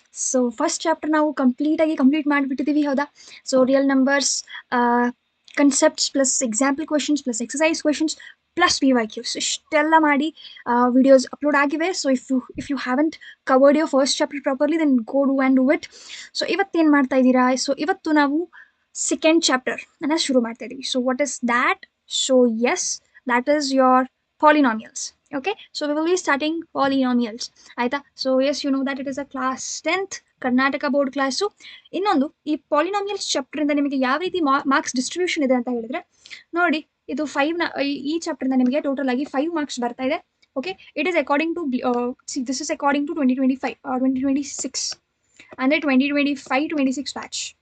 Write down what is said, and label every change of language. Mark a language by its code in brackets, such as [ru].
[kn] So first chapter ನಾವು complete ಮಾಡಿಬಿಟ್ಟಿದ್ದೀವಿ, ಹೌದಾ? So real numbers, concepts plus example questions plus exercise questions plus PYQs ಇಷ್ಟೆಲ್ಲ ಮಾಡಿ videos upload ಆಗಿವೆ. [en] So if you haven't covered your first chapter properly then go do and do it. [kn] So ಇವತ್ತೇನು ಮಾಡ್ತಾ ಇದ್ದೀರಾ? So ಇವತ್ತು ನಾವು second chapter ಅನ್ನ ಶುರು ಮಾಡ್ತಾ ಇದ್ದೀವಿ. [en] So what is that? So yes, that is your polynomials. Okay, so we will be starting polynomials. [kn] ಆಯ್ತಾ? [en] So yes, you know that it is a class 10th Karnataka board class. [kn] ಇನ್ನೊಂದು, ಈ polynomials ಚಾಪ್ಟರಿಂದ ನಿಮಗೆ ಯಾವ ರೀತಿ ಮಾರ್ಕ್ಸ್ ಡಿಸ್ಟ್ರಿಬ್ಯೂಷನ್ ಇದೆ ಅಂತ ಹೇಳಿದ್ರೆ ನೋಡಿ, ಇದು 5ನ ಈ ಚಾಪ್ಟರಿಂದ ನಿಮಗೆ ಟೋಟಲ್ ಆಗಿ 5 ಮಾರ್ಕ್ಸ್ ಬರ್ತಾ ಇದೆ. [en] Okay, it is according to this is according to 2025 2026 ಅಂದರೆ 2025-26 batch.